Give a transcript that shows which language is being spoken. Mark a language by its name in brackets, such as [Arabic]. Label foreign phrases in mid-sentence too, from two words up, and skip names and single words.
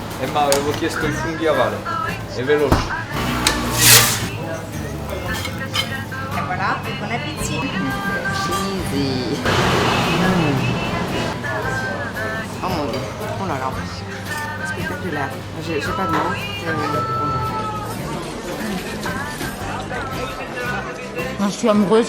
[Italian] Emma, avevo chiesto i funghi a Vale. È veloce. [French] E voilà, buon appétit. Cheesy. Oh mon dieu. Oh là là. Spectaculaire. J'ai pas de mots. Je suis amoureuse.